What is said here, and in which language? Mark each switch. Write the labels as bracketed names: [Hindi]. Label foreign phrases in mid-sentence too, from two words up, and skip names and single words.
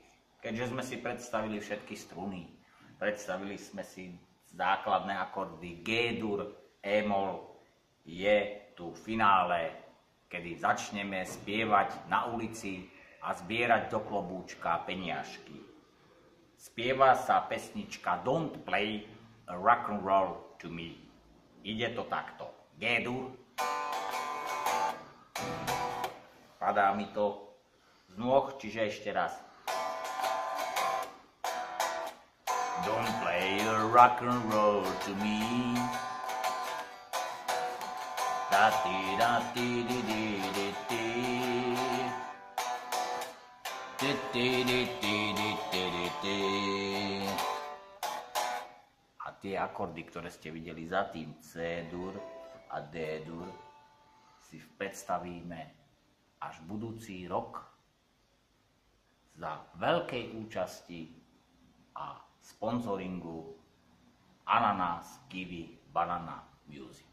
[Slovak] Keďže sme si predstavili všetky struny, predstavili sme si základné akordy G-dur, E-moll, je tu finále, kedy začneme spievať na ulici a zbierať do klobúčka peniažky. Spieva sa pesnička Don't Play a Rock and Roll to Me. Ide to takto. G-dur. Padá mi to z nôh, čiže ešte raz. [English] Don't play a rock and roll to me. Da ti da ti di di di di. Di di di di di di di. [Slovak] A tie akordy, ktoré ste videli za tým, C-dur a D-dur, si predstavíme až budúci rok za veľkej účasti a sponzoringu Ananas Kiwi Banana Music.